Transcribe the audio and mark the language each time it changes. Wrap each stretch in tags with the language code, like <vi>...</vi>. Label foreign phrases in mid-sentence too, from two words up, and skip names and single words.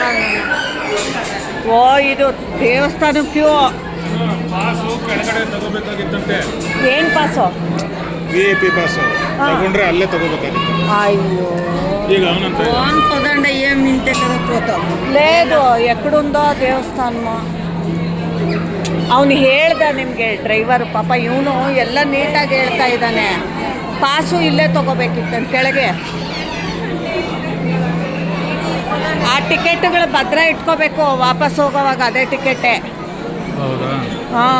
<kn>ಓ ಇದು ದೇವಸ್ಥಾನ ಕ್ಯೂ. ಪಾಸು ಕೆಳಗಡೆ ತಗೋಬೇಕಾಗಿತ್ತಂತೆ. ಏನು ಪಾಸು?</kn> <en>VIP pass</en> <kn>ತಗೊಂಡ್ರೆ ಅಲ್ಲೇ ತಗೋಬೇಕಾಗಿತ್ತು. అయ్యో ಈಗ ಅವನಂತ</kn> <te>ఫోన్ పదండి ఏం ఇంతే కదా పోతాం. లేదు ఎక్కడుందో దేవస్థానము.</te> <kn>ಅವನು ಹೇಳ್ದ ನಿಮಗೆ ಡ್ರೈವರು, ಪಾಪ ಇವನು ಎಲ್ಲ ನೀಟಾಗಿ ಹೇಳ್ತಾ ಇದ್ದಾನೆ. ಪಾಸು ಇಲ್ಲೇ ತೊಗೋಬೇಕಿತ್ತು ಕೆಳಗೆ. ಆ ಟಿಕೆಟ್ಗಳು ಭದ್ರ ಇಟ್ಕೋಬೇಕು ವಾಪಸ್ ಹೋಗೋವಾಗ, ಅದೇ ಟಿಕೆಟೇ.</kn>